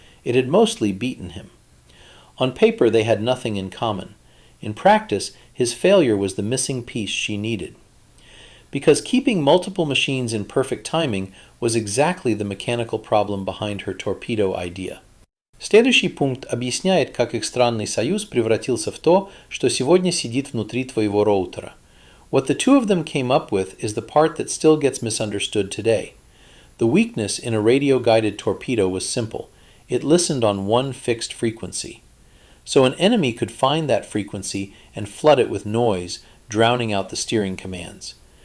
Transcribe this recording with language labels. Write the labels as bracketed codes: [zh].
[en] It had mostly beaten him. On paper, they had nothing in common. In practice, his failure was the missing piece she needed. Because keeping multiple machines in perfect timing was exactly the mechanical problem behind her torpedo idea. [ru] Следующий пункт объясняет, как их странный союз превратился в то, что сегодня сидит внутри твоего роутера. [en] What the two of them came up with is the part that still gets misunderstood today. The weakness in a radio-guided torpedo was simple. It listened on one fixed frequency. So an enemy could find that frequency and flood it with noise, drowning out the steering commands.